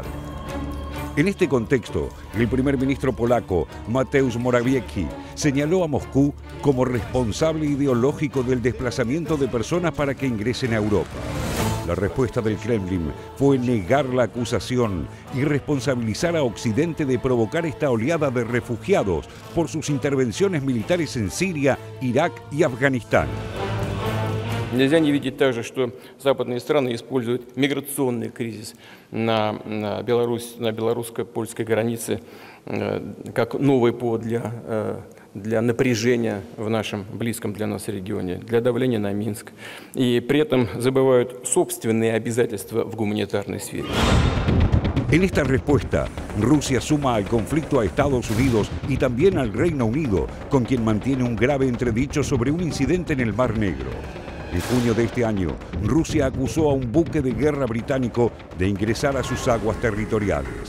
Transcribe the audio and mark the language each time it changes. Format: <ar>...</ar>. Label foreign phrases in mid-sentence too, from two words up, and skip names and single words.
<es>En este contexto, el primer ministro polaco, Mateusz Morawiecki, señaló a Moscú como responsable ideológico del desplazamiento de personas para que ingresen a Europa. La respuesta del Kremlin fue negar la acusación y responsabilizar a Occidente de provocar esta oleada de refugiados por sus intervenciones militares en Siria, Irak y Afganistán.</es> <ru>Нельзя не видеть также, что западные страны используют миграционный кризис на белорусско-польской границе как новый повод для напряжения в нашем близком для нас регионе, для давления на Минск. И при этом забывают собственные обязательства в гуманитарной сфере.</ru> <es>En esta respuesta, Rusia suma al conflicto a Estados Unidos y también al Reino Unido, con quien mantiene un grave entredicho sobre un incidente en el Mar Negro. En junio de este año, Rusia acusó a un buque de guerra británico de ingresar a sus aguas territoriales.</es>